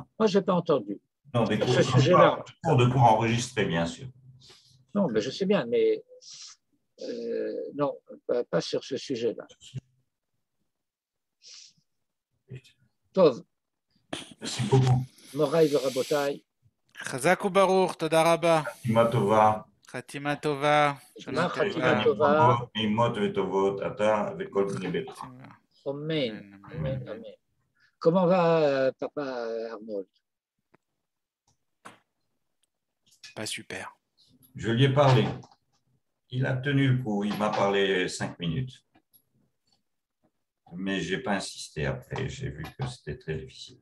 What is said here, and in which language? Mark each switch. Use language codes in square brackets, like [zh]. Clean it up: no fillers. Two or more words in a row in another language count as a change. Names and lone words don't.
[fr] Moi, je n'ai pas entendu. Non, des cours, ce sujet-là. De cours enregistrés, bien sûr. Non, mais je sais bien, mais non, pas sur ce sujet-là. Tov. Merci beaucoup. [he] מורי ורבותי. חזק וברוך, תודה רבה. חתימה טובה. חתימה טובה. חתימה טובה. אימות וטובות, אתה וכל בני ביתך. [fr] Amen. Comment va papa Arnold? Pas super. Je lui ai parlé. Il a tenu le coup. Il m'a parlé 5 minutes. Mais je n'ai pas insisté après. J'ai vu que c'était très difficile.